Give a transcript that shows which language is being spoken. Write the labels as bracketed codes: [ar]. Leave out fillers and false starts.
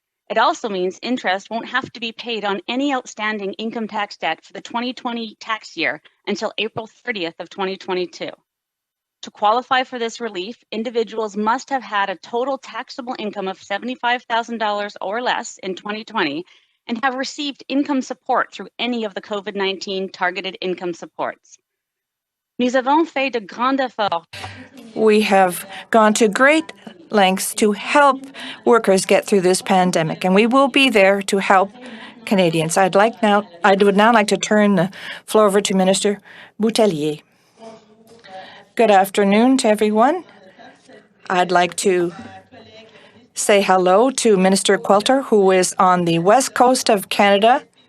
[en] It also means interest won't have to be paid on any outstanding income tax debt for the 2020 tax year until April 30th of 2022. To qualify for this relief, individuals must have had a total taxable income of $75,000 or less in 2020 and have received income support through any of the COVID-19 targeted income supports. [fr] Nous avons fait de grands efforts. [en] We have gone to great lengths to help workers get through this pandemic, and we will be there to help Canadians. I would now like to turn the floor over to Minister Boutillier. Good afternoon to everyone. I'd like to say hello to Minister Qualtrough, who is on the west coast of Canada.